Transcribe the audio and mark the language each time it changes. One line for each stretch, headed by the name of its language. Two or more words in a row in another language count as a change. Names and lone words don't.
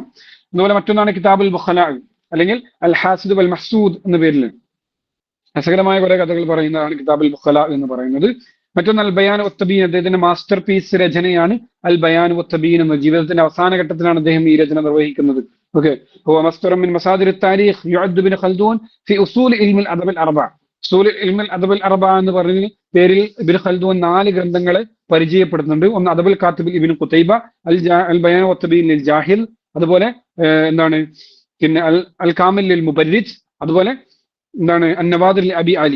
Malayalam: അതുപോലെ മറ്റൊന്നാണ് കിതാബുൽ ബുഖലാ അല്ലെങ്കിൽ അൽ ഹാസിദ് വൽ മഹ്സൂദ് എന്ന പേരിൽ രസകരമായ കുറെ കഥകൾ പറയുന്നതാണ് കിതാബുൽ ബുഖലാ എന്ന് പറയുന്നത്. മറ്റൊന്ന് അൽ ബയാൻ വത്തബീൻ, അദ്ദേഹത്തിന്റെ
English: master piece
Malayalam: രചനയാണ് അൽ ബയാൻ വത്തബീൻ എന്ന. ജീവിതത്തിന്റെ അവസാന ഘട്ടത്തിലാണ് അദ്ദേഹം ഈ രചന നിർവഹിക്കുന്നത്. ഓക്കെ,
Arabic: هو مصدر من مصادر التاريخ يعد ابن خلدون في اصول علم الادب الاربع. أصول علم الأدب الأربع
Malayalam: എന്ന് പറഞ്ഞ പേരിൽ ഇബ്നു ഖൽദൂൻ 4 ഗ്രന്ഥങ്ങളെ പരിചയപ്പെടുത്തുന്നുണ്ട്. ഒന്ന് അദബുൽ കാത്തിബ് ഇബ്നു ഖുതൈബ, അൽ ബയാൻ വത്തബീൻ ലിൽ ജാഹിൽ, അതുപോലെ എന്താണ് പിന്നെ അൽ കാമിൽ ലിൽ മുബരിജ്, അതുപോലെ എന്താണ് അന്നവാദിർ അബി അലി.